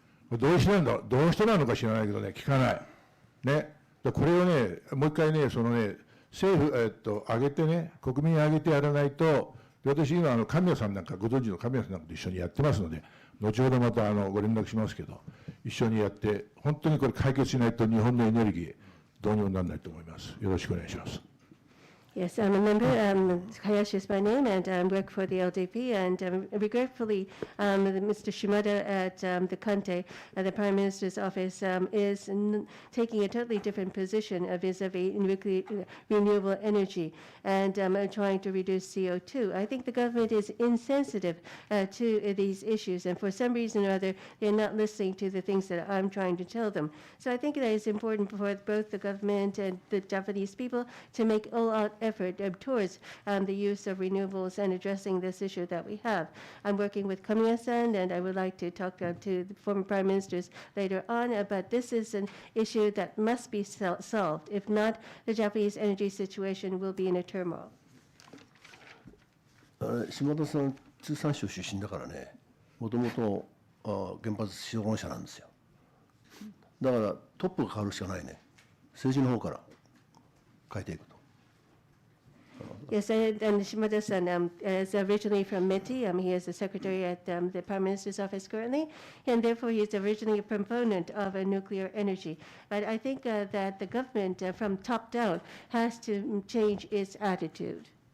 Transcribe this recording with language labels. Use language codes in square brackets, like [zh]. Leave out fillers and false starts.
[ja] どうしてなのか知らないけどね、聞かない。ね、これをね、もう一回ね、そのね、政府、挙げてね、国民挙げてやらないと、私今、神谷さんなんか、ご存知の神谷さんなんかと一緒にやってますので、後ほどまたご連絡しますけど、一緒にやって、本当にこれ解決しないと日本のエネルギー、どうにもならないと思います。よろしくお願いします。 [en] Yes, I'm a member. Hayashi is my name, and I work for the LDP. And regretfully, Mr. Shimada at the Kante, the Prime Minister's office, is taking a totally different position vis-a-vis renewable energy and trying to reduce CO2. I think the government is insensitive to these issues, and for some reason or other, they're not listening to the things that I'm trying to tell them. So I think that it's important for both the government and the Japanese people to make all-out effort towards the use of renewables and addressing this issue that we have. I'm working with Kamiya-san, and I would like to talk to the former prime ministers later on, but this is an issue that must be solved. If not, the Japanese energy situation will be in a turmoil. [ja] 島田さん、通産省出身だからね、もともと原発資本者なんですよ。だからトップが変わるしかないね。政治の方から変えていくと。 [en] Yes, and Shimada-san is originally from METI. He is the secretary at the Prime Minister's office currently, and therefore he is originally a proponent of nuclear energy. But I think that the government, from top down, has to change its attitude.